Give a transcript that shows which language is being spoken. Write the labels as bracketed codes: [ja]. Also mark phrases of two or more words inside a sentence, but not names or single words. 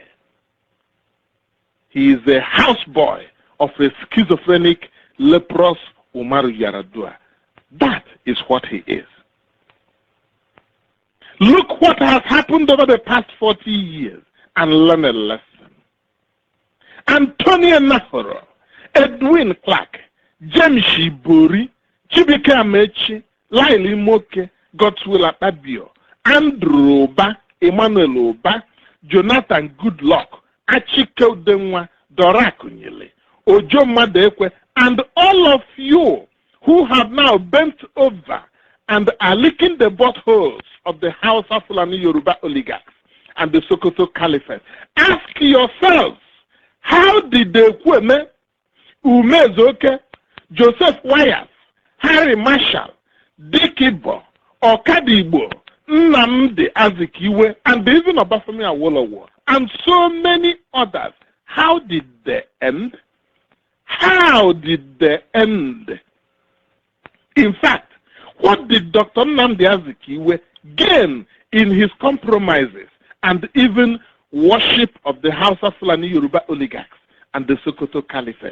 [en] He is a houseboy of a schizophrenic, leprous Umaru Yaradua. That is what he is. Look what has happened over the past 40 years and learn a lesson. Antonia Nahoro, Edwin Clark, Jemshi Buri, Chibike Amechi, Laili Moke, Godswill Akpabio, Andrew Oba, Emmanuel Oba, Jonathan Goodluck, Achike Udenwa, Dora Akunyele, Ojo Madekwe, and all of you who have now bent over and are licking the buttholes of the Hausa Fulani Yoruba oligarchs and the Sokoto Caliphate. Ask yourselves, how did the Kweme, Umezoke, Joseph Wyeth, Harry Marshall, Dick Ibo, Okadibo, Nnamdi Azikiwe, and even Obafemi Awolowo, and so many others, how did they end? How did they end? In fact, what did Dr. Nnamdi Azikiwe gain in his compromises and even worship of the Hausa Fulani Yoruba oligarchs and the Sokoto Caliphate?